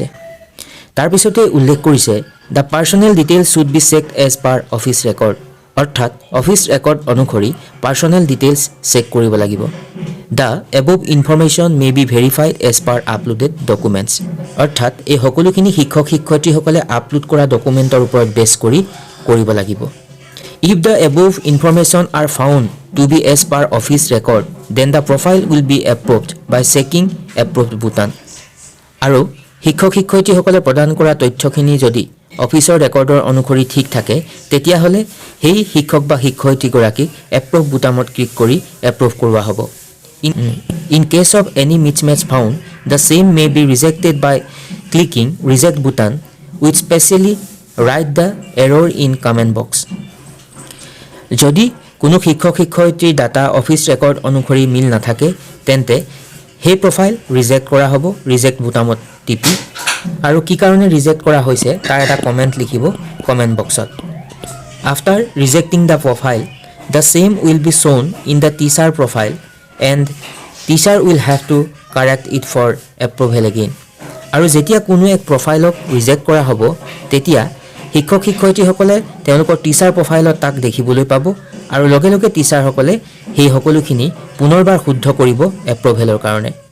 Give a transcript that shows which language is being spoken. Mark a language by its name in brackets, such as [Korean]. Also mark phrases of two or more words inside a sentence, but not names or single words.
[Assamese] তাৰ পিছতে উল্লেখ কৰিছে [English] The personal details should be checked as per office record. [Assamese] অৰ্থাৎ [English] office record [Assamese] অনুসৰি [English] personal details check [Assamese] কৰিব লাগিব। [English] The above information may be verified as per uploaded documents. [Assamese] অৰ্থাৎ এই সকলোখিনি শিক্ষক শিক্ষয়িত্ৰীসকলে আপলোড কৰা ডকুমেণ্টৰ ওপৰত বেছ কৰি কৰিব লাগিব। [English] If the above information are found to be as per office record, then the profile will be approved by checking approved button. [Assamese] আৰু শিক্ষক শিক্ষয়িত্ৰীসকলে প্ৰদান কৰা তথ্যখিনি যদি অফিচৰ ৰেকৰ্ডৰ অনুসৰি ঠিক থাকে তেতিয়াহ'লে সেই শিক্ষক বা শিক্ষয়িত্ৰীগৰাকীক এপ্ৰুভ বুটামত ক্লিক কৰি এপ্ৰুভ কৰোৱা হ'ব। [English] In case of any mismatch found, the same may be rejected by clicking reject button which specially write the error in comment box. [Assamese] যদি কোনো শিক্ষক শিক্ষয়িত্ৰীৰ ডাটা [English] office record [Assamese] অনুসৰি মিল নাথাকে তেন্তে সেই [English] profile reject [Assamese] কৰা হ'ব ৰিজেক্ট বুটামত টিপি আৰু কি কাৰণে ৰিজেক্ট কৰা হৈছে তাৰ এটা কমেণ্ট লিখিব কমেণ্ট বক্সত। [English] After rejecting the profile the same will be shown in the teacher profile and teacher will have to correct it for approval again. [Assamese] আৰু যেতিয়া কোনো এক প্ৰফাইলক ৰিজেক্ট কৰা হ'ব তেতিয়া শিক্ষক শিক্ষয়িত্ৰীসকলে তেওঁলোকৰ টিচাৰ প্ৰফাইলত তাক দেখিবলৈ পাব আৰু লগে লগে টিচাৰসকলে সেই সকলোখিনি পুনৰবাৰ শুদ্ধ কৰিব এপ্ৰুভেলৰ কাৰণে।